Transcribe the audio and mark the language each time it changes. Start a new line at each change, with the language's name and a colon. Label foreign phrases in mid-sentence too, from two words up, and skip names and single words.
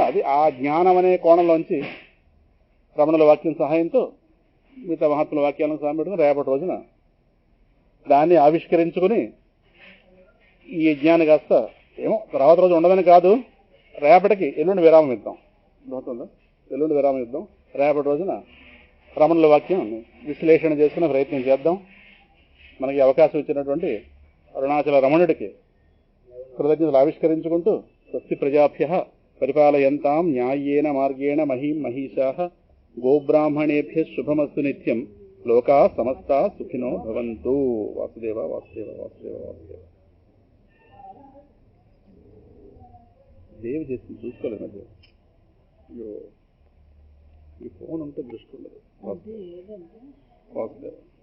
Telugu: అది ఆ జ్ఞానం అనే కోణంలోంచి రమణుల వాక్యం సహాయంతో మిగతా మహాత్ముల వాక్యాలను సహాయం పెట్టుకుని రేపటి రోజున దాన్ని ఆవిష్కరించుకుని ఈ యజ్ఞాన్ని కాస్త ఏమో తర్వాత రోజు ఉండదని కాదు, రేపటికి ఎల్లుండి విరామం ఇద్దాం. అవుతుందా? ఎల్లుండి విరామం ఇద్దాం. రేపటి రోజున రమణుల వాక్యం విశ్లేషణ చేసుకునే ప్రయత్నం చేద్దాం. మనకి అవకాశం ఇచ్చినటువంటి అరుణాచల రమణుడికి కృతజ్ఞతలు ఆవిష్కరించుకుంటూ,
Sanskrit: స్వస్తి ప్రజాభ్యః పరిపాలయంతాం న్యాయేన మార్గేణ మహీం మహీషాః గోబ్రాహ్మణేభ్యః శుభమస్తు నిత్యం లోకాః సమస్తాః సుఖినో భవంతు. వాసుదేవ వాసుదేవ వాసుదేవ వాసుదేవ.
Telugu: దేవి చేసింది చూసుకోలేదు మధ్య. అయ్యో, ఈ ఫోన్ ఉంటే దృష్టి ఉండదు. వాసుదేవ